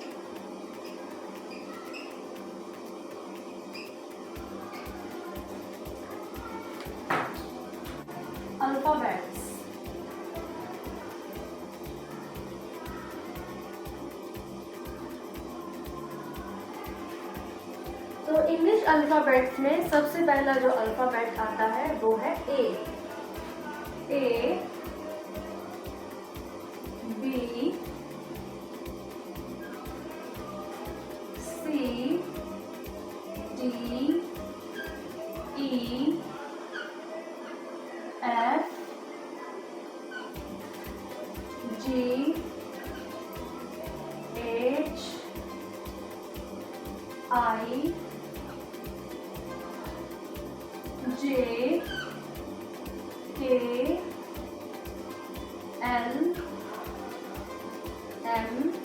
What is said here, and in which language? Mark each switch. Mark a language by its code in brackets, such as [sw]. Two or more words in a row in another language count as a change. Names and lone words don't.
[hi] अल्फ़ाबेट्स, तो [en] English alphabets [hi] में सबसे पहला जो अल्फ़ाबेट आता है वो है A [en] B C D E F G H I J K L M